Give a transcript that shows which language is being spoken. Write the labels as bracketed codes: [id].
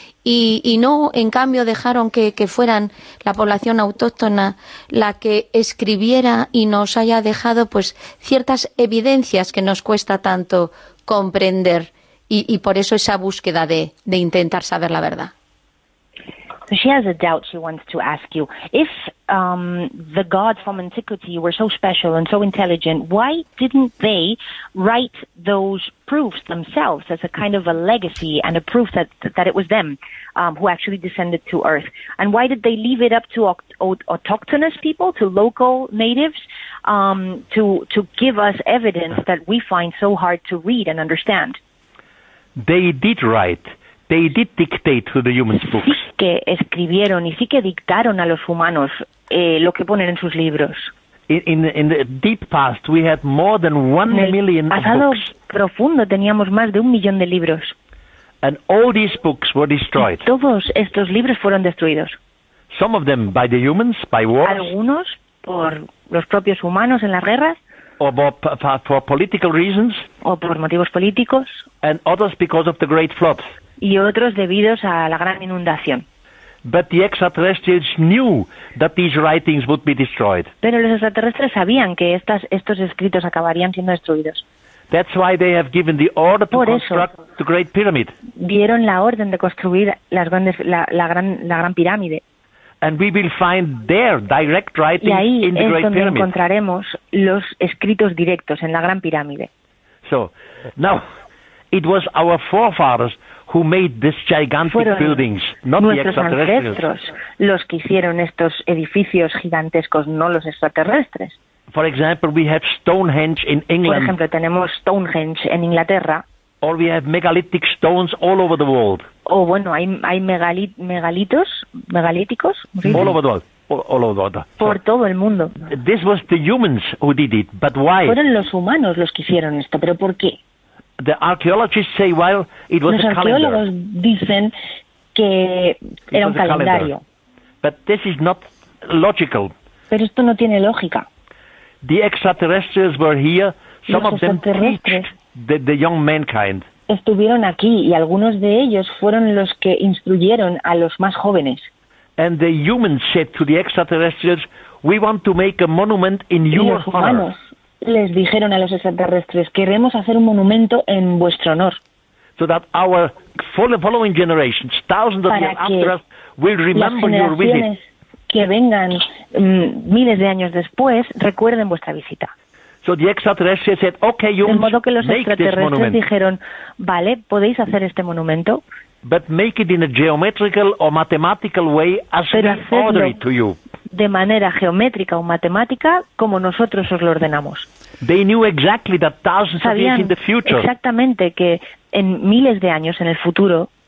[es] Y no, en cambio, dejaron que fueran la población autóctona la que escribiera y nos haya dejado pues ciertas evidencias que nos cuesta tanto comprender, y por eso esa búsqueda de intentar saber la verdad. [en] She has a doubt she wants to ask you. If the gods from antiquity were so special and so intelligent, why didn't they write those proofs themselves as a kind of a legacy and a proof that it was them who actually descended to Earth? And why did they leave it up to autochthonous people, to local natives, to give us evidence that we find so hard to read and understand? They did write. They did dictate to the humans' books. [es] Sí que escribieron y sí que dictaron a los humanos lo que ponen en sus libros. [en] In the deep past, we had more than 1 million books. [es] En el pasado profundo teníamos más de 1 millón de libros. [en] And all these books were destroyed. [es] Y todos estos libros fueron destruidos. [en] Some of them by the humans, by wars. [es] Algunos por los propios humanos en las guerras. [en] Or for political reasons. [es] O por motivos políticos. [en] And others because of the great floods. [es] Y otros debidos a la gran inundación. [en] But the extraterrestrials knew that these writings would be destroyed. [es] Pero los extraterrestres sabían que estos escritos acabarían siendo destruidos. [en] That's why they have given the order to construct the Great Pyramid. [es] Dieron la orden de construir la gran pirámide. [en] And we will find their direct writings in the Great Pyramid. [es] Y ahí es donde encontraremos los escritos directos en la gran pirámide. [en] So, now, it was our forefathers who made this gigantic [es] fueron [en] buildings, not [es] nuestros [en] the extraterrestrials. [es] Ancestros los que hicieron estos edificios gigantescos, no los extraterrestres. [en] For example, we have Stonehenge in England. [es] Por ejemplo, tenemos Stonehenge en Inglaterra. [en] Or we have megalithic stones all over the world. [es] O bueno, hay megalíticos. ¿Sí? [en] All over the world. All over the world. [es] Por todo el mundo. [en] This was the humans who did it, but why? [es] Fueron los humanos los que hicieron esto, pero ¿por qué? [en] The archaeologists say, well, it was [es] los [en] a [es] arqueólogos [en] calendar. [es] Dicen que [en] it [es] era un calendario. [en] But this is not logical. [es] Pero esto no tiene lógica. [en] The extraterrestrials were here. Some of them preached the young mankind. [es] Estuvieron aquí y algunos de ellos fueron los que instruyeron a los más jóvenes. [en] And the humans said to the extraterrestrials, we want to make a monument in your honor. [es] Les dijeron a los extraterrestres, queremos hacer un monumento en vuestro honor. [en] so that our following generations, thousands of years after us, will remember your visit. [es] Que vengan miles de años después recuerden vuestra visita. [en] So the extraterrestrials said, okay, you [es] de modo que los extraterrestres dijeron, vale, podéis hacer este monumento. [en] But make it in a geometrical or mathematical way as we order it to you. [es] De manera geométrica o matemática como nosotros os lo ordenamos. [en] They knew exactly that thousands [es] sabían [en] of years in the future. [es] Exactamente que en miles de años en el futuro.